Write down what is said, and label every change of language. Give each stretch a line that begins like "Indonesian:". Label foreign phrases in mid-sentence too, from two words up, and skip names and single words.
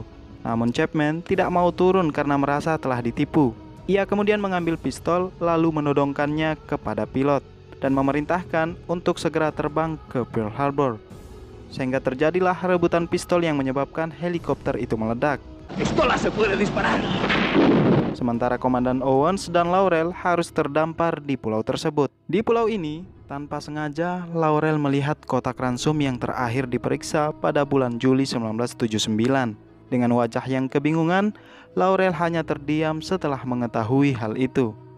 Indonesian: Namun Chapman tidak mau turun karena merasa telah ditipu. Ia kemudian mengambil pistol lalu menodongkannya kepada pilot dan memerintahkan untuk segera terbang ke Pearl Harbor. Sehingga terjadilah rebutan pistol yang menyebabkan helikopter itu meledak.
Spanish: Pistola se puede disparar.
Indonesian: Sementara Komandan Owens dan Laurel harus terdampar di pulau tersebut. Di pulau ini, tanpa sengaja Laurel melihat kotak ransum yang terakhir diperiksa pada bulan Juli 1979. Dengan wajah yang kebingungan, Laurel hanya terdiam setelah mengetahui hal itu.